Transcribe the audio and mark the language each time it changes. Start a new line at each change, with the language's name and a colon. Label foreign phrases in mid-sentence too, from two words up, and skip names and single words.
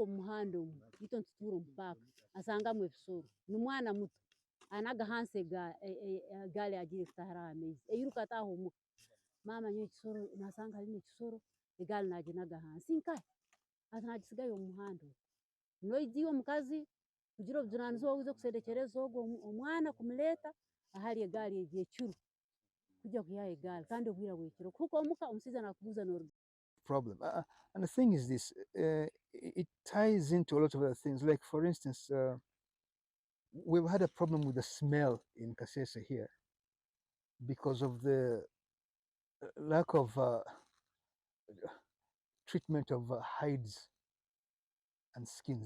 Nyankole: omuhanda omu itu nitutuura omu paaka asangamu ebisoro n'omwana muto anaga hansi egaali agiire kutahira aha maizi eiruka ataha omuka mama nyowe ekisoro nasanga harimu ekisoro egaali naginaga hansi nkahe ati nagisigayo omu muhanda ogu noiziyo omukazi kugira obujunaanizi obuze kuserekereza ogwo omwana kumuleeta ahari egaali egi ekiro kujya kuyiha egaali kandi obwire bwekiro kuhika omuka omushaija nakubuza noruga
English: problem. And the thing is this, it ties into a lot of other things. Like, for instance, we've had a problem with the smell in Kasese here because of the lack of treatment of hides and skins.